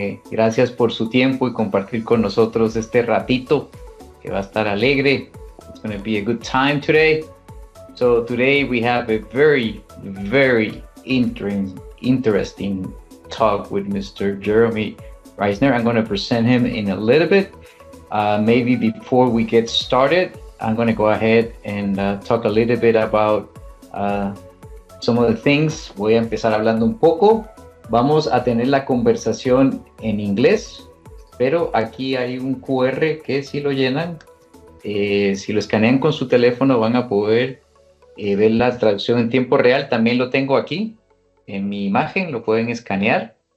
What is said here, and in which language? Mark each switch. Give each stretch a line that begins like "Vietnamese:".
Spanish: Gracias por su tiempo y compartir con nosotros este ratito que va a estar alegre.
English: It's going to be a good time today. So today we have a very, very interesting talk with Mr. Jeromy Risner. I'm going to present him in a little bit. Maybe before we get started, I'm going to go ahead and talk a little bit about some of the things.
Spanish: Voy a empezar hablando un poco. Vamos a tener la conversación en inglés, pero aquí hay un QR que si lo llenan, si lo escanean con su teléfono van a poder ver la traducción en tiempo real. También lo tengo aquí en mi imagen, lo pueden escanear.